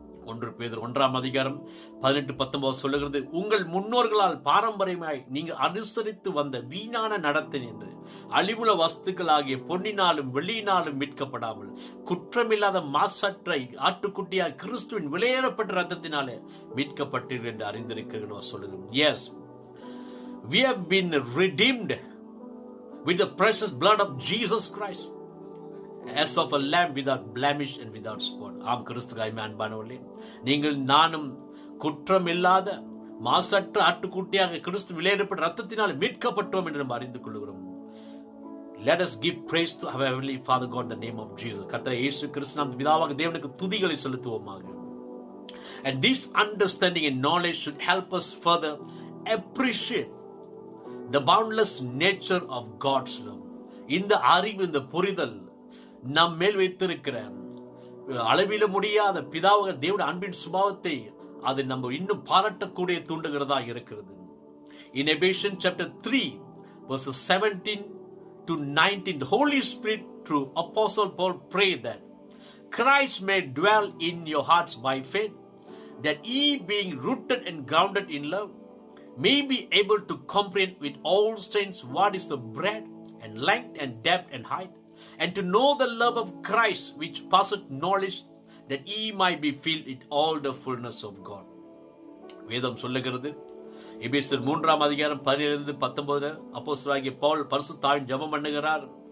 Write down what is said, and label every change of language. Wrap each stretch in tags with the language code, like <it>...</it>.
<ta>1 பேதுரு 1ஆம் அதிகாரம் 18-19 சொல்லுகிறது, உங்கள் முன்னோர்களால் பாரம்பரியமாய் நீங்க அனுசரித்து வந்த வீணான நடத்தை என்று அழிவுள்ள வஸ்துக்கள் ஆகிய பொன்னினாலும் வெள்ளியினாலும் மீட்கப்படாமல் குற்றமில்லாத மாசற்ற ஆட்டுக்குட்டியாய் கிறிஸ்துவின் விலையேறப்பட்ட ரத்தத்தினாலே மீட்கப்பட்டீர்கள் என்று அறிந்திருக்கிறோம் சொல்லுகிறோம்.</ta> <en>Yes, we have been redeemed with the precious blood of Jesus Christ, as of a lamb without blemish and without spot.</en> <ta>ஆம், கிறிஸ்துவாய் அன்பானவர்களே, நீங்கள் நானும் குற்றமில்லாத மாசற்ற ஆட்டுக்குட்டியாக கிறிஸ்து விலையேறப்பட்ட ரத்தத்தினால் மீட்கப்பட்டோம் என்று நாம் அறிந்து கொள்கிறோம்.</ta> <en>Let us give praise to our heavenly Father God in the name of Jesus.</en> <ta>கர்த்தர் இயேசு கிறிஸ்து நாம் பிதாவாக தேவனுக்கு துதிகளை செலுத்துவோமாக.</ta> <en>And this understanding and knowledge should help us further appreciate the boundless nature of God's love.</en> <ta>இந்த அறிவு, இந்த புரிதல் நம் மேல் வைத்திருக்கிற அளவில முடியாத பிதாவாக தேவனுடைய அன்பின் சுபாவத்தை அது நம்ம இன்னும் பாராட்டக்கூடிய தூண்டுகிறதா இருக்கிறது.</ta> <en>In Ephesians chapter 3 verses 17 to 19, the Holy Spirit through Apostle Paul prayed that Christ may dwell in your hearts by faith, that ye being rooted and grounded in love may be able to comprehend with all saints what is the breadth and length and depth and height, and to know the love of Christ which passeth knowledge, that ye might be filled with all the fullness of God.</en> <ta>வேதம் சொல்லுகிறது, எபேசியர் 3ஆம் அதிகாரம் 17-19 அப்போஸ்தலனாகிய பவுல் பரிசுத்தாவின் ஜெபம் பண்ணுகிறார்.</ta>